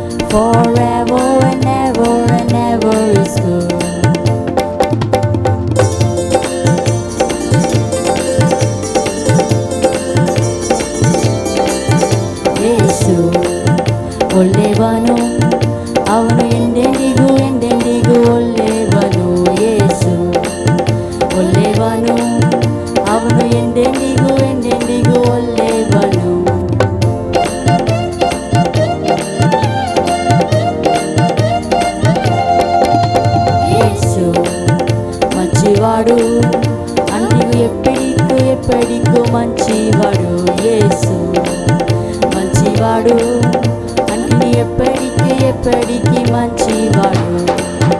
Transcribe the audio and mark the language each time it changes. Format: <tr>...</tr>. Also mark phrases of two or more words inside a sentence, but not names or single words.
<en>forever and ever is good.</en> <kn>ಯೇಸು ಒಳ್ಳೆಯವನು, ಅವನು ಎಂದೆಂದಿಗೂ ಒಳ್ಳೆಯವನು. ಯೇಸು ಒಳ್ಳೆಯವನು, ಅವನು ಎಂದೆಂದಿಗೂ ಒಳ್ಳೆಯವನು.</kn> <te>యేసు మంచివాడు, అన్నికు ఎప్పటికూ మంచివాడు. యేసు మంచివాడు, అన్ని ఎప్పటికీ మంచివాడు.</te>